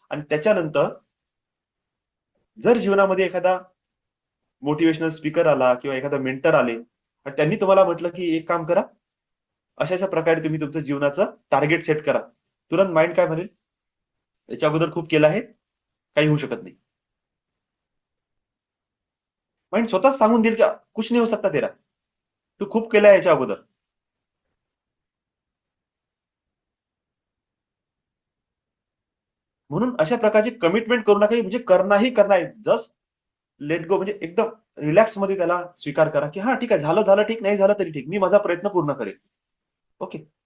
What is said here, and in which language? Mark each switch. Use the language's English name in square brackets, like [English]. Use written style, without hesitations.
[Marathi] आणि त्याच्यानंतर जर जीवनामध्ये एखादा मोटिव्हेशनल स्पीकर आला किंवा एखादा मेंटर आले आणि त्यांनी तुम्हाला म्हटलं, की "एक काम करा, अशा-अशा प्रकारे तुम्ही तुमचं जीवनाचं टार्गेट सेट करा." तुरंत माइंड काय म्हणेल? "याच्या अगोदर खूप केलं आहे, काही होऊ शकत नाही." माइंड स्वतःच सांगून देईल, की [Hindi] "कुछ नहीं हो सकता तेरा. [Marathi] तू खूप केलं आहे याच्या अगोदर." म्हणून अशा प्रकारची कमिटमेंट करू नका, म्हणजे करणं आहे. [English] just let go, [Marathi] म्हणजे एकदम रिलॅक्समध्ये त्याला स्वीकार करा, की हां, ठीक आहे. झालं ठीक, नाही झालं तरी ठीक. मी माझा प्रयत्न पूर्ण करेन. ओके.